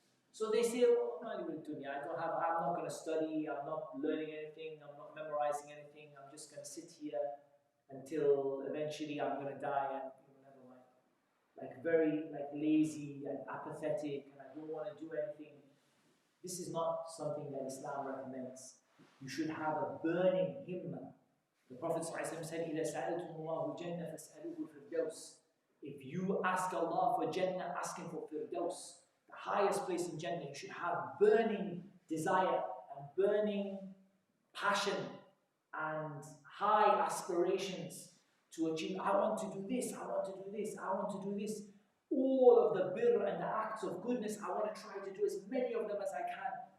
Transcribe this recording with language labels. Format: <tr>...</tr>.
<en>So they say, oh, I'm not going to study, I'm not learning anything, I'm not memorizing anything, I'm just going to sit here until eventually I'm going to die and never mind. Like very lazy and apathetic and I don't want to do anything. This is not something that Islam recommends. You should have a burning himmah. The Prophet ﷺ said,</en> <ar>إِذَا سَأَلْتُمُ اللَّهُ جَنَّةً فَاسْأَلُوهُ الْفِرْدَوْسِ.</ar> <en>If you ask Allah for Jannah, ask Him for Firdaus. The highest place in Jannah. You should have burning desire and burning passion and high aspirations to achieve. I want to do this, I want to do this, I want to do this. All of the birr and the acts of goodness, I want to try to do as many of them as I can.</en>